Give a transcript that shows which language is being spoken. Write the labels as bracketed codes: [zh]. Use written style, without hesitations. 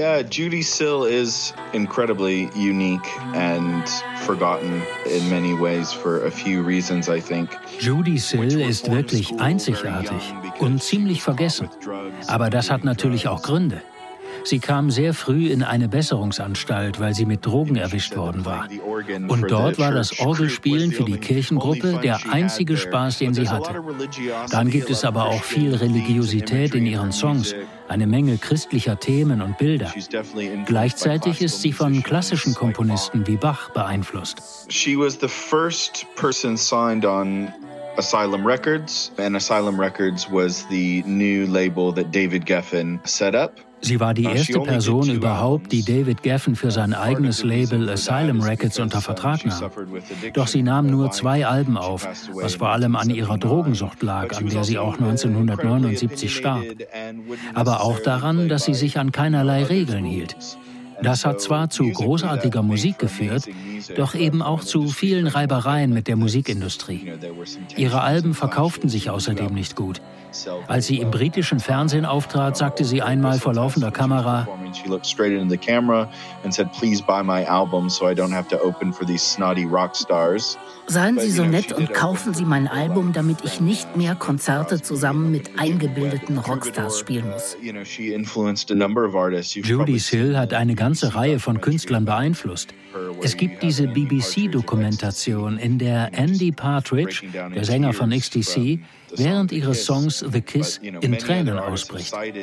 [en] Judy Sill is incredibly unique and forgotten in many ways for a few reasons, I think. [de] Judy Sill ist wirklich einzigartig und ziemlich vergessen. Aber das hat natürlich auch Gründe. Sie kam sehr früh in eine Besserungsanstalt, weil sie mit Drogen erwischt worden war. Und dort war das Orgelspielen für die Kirchengruppe der einzige Spaß, den sie hatte. Dann gibt es aber auch viel Religiosität in ihren Songs, eine Menge christlicher Themen und Bilder. Gleichzeitig ist sie von klassischen Komponisten wie Bach beeinflusst. [en] She was the first person signed on Asylum Records. And Asylum Records was the new label that David Geffen set up. [de] Sie war die erste Person überhaupt, die David Geffen für sein eigenes Label Asylum Records unter Vertrag nahm. Doch sie nahm nur zwei Alben auf, was vor allem an ihrer Drogensucht lag, an der sie auch 1979 starb. Aber auch daran, dass sie sich an keinerlei Regeln hielt. Das hat zwar zu großartiger Musik geführt, doch eben auch zu vielen Reibereien mit der Musikindustrie. Ihre Alben verkauften sich außerdem nicht gut. Als sie im britischen Fernsehen auftrat, sagte sie einmal vor laufender Kamera: [en] "She looked straight into the camera and said, 'Please buy my album, so I don't have to open for these snotty rock stars.'" [de] Seien Sie so nett und kaufen Sie mein Album, damit ich nicht mehr Konzerte zusammen mit eingebildeten Rockstars spielen muss. Judy Hill hat eine ganze Reihe von Künstlern beeinflusst. Es gibt diese BBC-Dokumentation, in der Andy Partridge, der Sänger von XTC, während ihres Songs The Kiss in Tränen ausbricht.